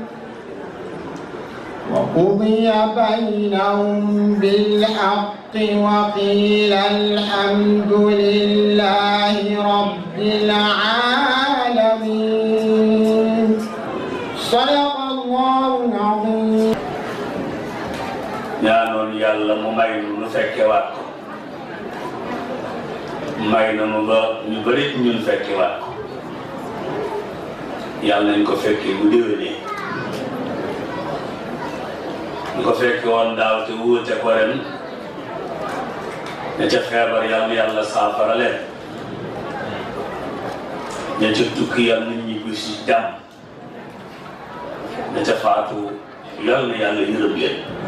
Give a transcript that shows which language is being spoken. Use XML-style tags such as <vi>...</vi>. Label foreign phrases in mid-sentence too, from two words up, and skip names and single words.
<ar>وقضي بينهم بالحق وقيل الحمد لله رب العالمين صدق الله العظيم.</ar> <wo>ñaanoon yàlla mu may nu fekkewaat ko may na nu ba ñu bëri ñun fekkewaat ko yàlla nañ ko fekkee bu déwénee ñu ko fekke woon daaw te wuute ko ren ña ca feebar yàlla yàlla saafara leen ña ca tukki yàlla nit ñi bis ci jàmm ña ca faatu yàlla na yàlla yërëm leen</wo>